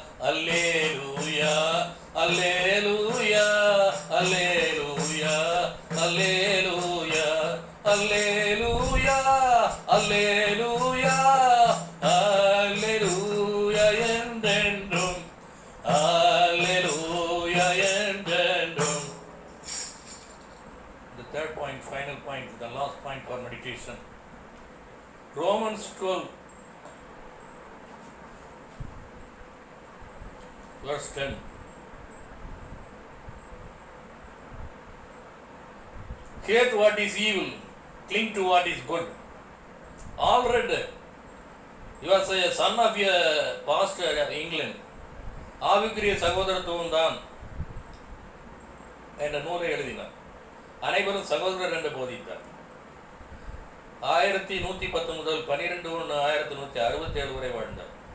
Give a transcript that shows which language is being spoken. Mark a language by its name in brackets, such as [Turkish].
[Tamil] அல்லேலூயா அல்லேலூயா அல்லேலூயா அல்லேலூயா அல்லேலூயா அல்லேலூயா அல்லேலூயா என்றென்றும் அல்லேலூயா என்றென்றும். [English] The third point, final point, the last point for meditation. Romans 12 verse 10. Hate what is evil, cling to what is good. Already, he was a son of a pastor in England. [Tamil] ஆவிக்குரிய சகோதரத்துவம் தான் என்ற நூலை எழுதினார். அனைவரும் சகோதரர் என்று போதித்தார். 1110 முதல் 12/1/1167 வரை வாழ்ந்தார்.